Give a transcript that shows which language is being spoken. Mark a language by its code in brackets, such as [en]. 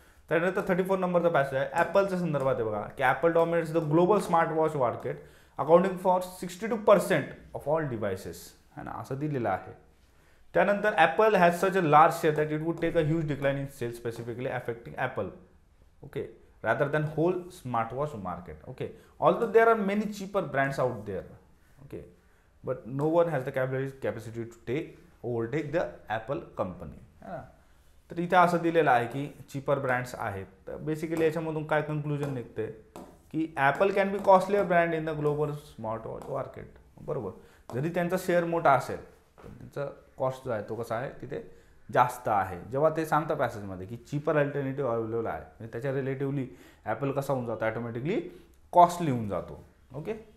[mr] त्यानंतर 34 नंबरचा पॅसेज आहे ॲपलच्या संदर्भात आहे बघा, की [en] Apple dominates the global smart watch market accounting for 62% of all devices, [hi] है ना, [mr] असं दिलेलं आहे. [en] त्यानंतर Apple has such a large share that it would take a huge decline in sales specifically affecting Apple, okay, rather than whole smartwatch market. Okay, although there are many cheaper brands out there, okay, but no one has the capacity to overtake the Apple company, [hi] है ना. [mr] तर इथे असं दिलेलं आहे की cheaper brands आहेत. तर बेसिकली याच्यामधून काय कन्क्लुजन निघते की [en] Apple can be costlier brand in the global smartwatch market, [mr] बरोबर. जरी त्यांचा शेअर मोठा असेल पण त्यांचा कॉस्ट जो आहे तो कसा आहे तिथे जास्त आहे. जेव्हा ते सांगतात पॅसेजमध्ये की चीपर अल्टरनेटिव्ह अवेलेबल आहे, म्हणजे त्याच्या रिलेटिव्हली ॲपल कसा होऊन जातो, ॲटोमॅटिकली कॉस्टली होऊन जातो. ओके.